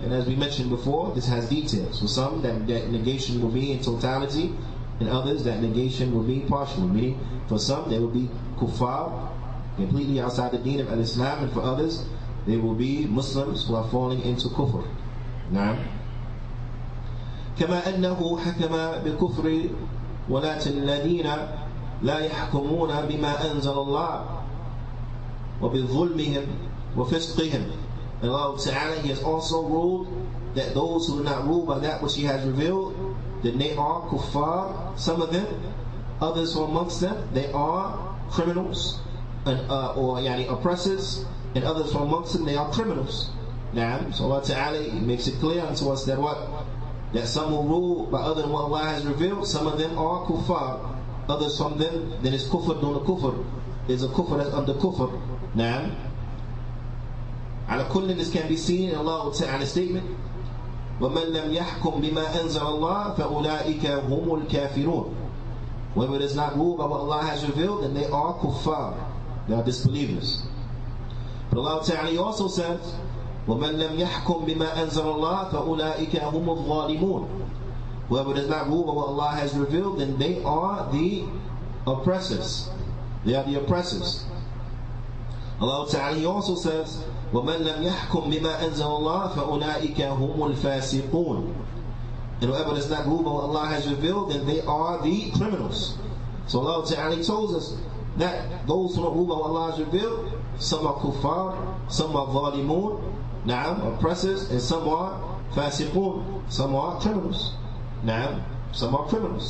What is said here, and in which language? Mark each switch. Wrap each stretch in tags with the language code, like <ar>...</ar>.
<en>And as we mentioned before, this has details. For some, that negation will be in totality, and others, that negation will be partial. Meaning, for some, they will be kuffar, completely outside the Deen of Islam, and for others, they will be Muslims who are falling into kufr. نعم.</en> <ar>كما أنه حكم بكفر ولاة الذين لا يحكمون بما أنزل الله وبظلمهم وفسقهم.</ar> <en>And Allah Ta'ala, He has also ruled that those who do not rule by that which He has revealed, then they are kuffar, some of them. Others from amongst them, they are criminals, and, or oppressors, and others from amongst them, they are criminals. Now, so Allah Ta'ala makes it clear unto us that what? That some will rule by other than what Allah has revealed. Some of them are kuffar. Others from them, then it's kufr dun kufr. There's a kufr that's under kufr. Now, ala kulli, this can be seen in Allah Ta'ala's statement,</en> <ar>وَمَنْ لَمْ يَحْكُمْ بِمَا أَنزَلَ اللَّهُ فَأُولَٰئِكَ هُمُ الْكَافِرُونَ.</ar> <en>Whoever does not rule by what Allah has revealed, then they are kuffar. They are disbelievers. But Allah Ta'ala also says,</en> <ar>وَمَنْ لَمْ يَحْكُمْ بِمَا أَنزَلَ اللَّهُ فَأُولَٰئِكَ هُمُ الظَّالِمُونَ.</ar> <en>Whoever does not rule by what Allah has revealed, then they are the oppressors. They are the oppressors. Allah Ta'ala, He also says,</en> <ar>وَمَنْ لَمْ يَحْكُمْ بِمَا أَنزَلَ اللَّهُ فَأُولَٰئِكَ هُمُ الْفَاسِقُونَ.</ar> <en>And whoever does not rule by what Allah has revealed, then they are the criminals. So Allah Ta'ala tells us that those who don't rule by what Allah has revealed, some are kuffar, some are zalimun, oppressors, and some are fasiqun, some are criminals. Some are criminals.</en>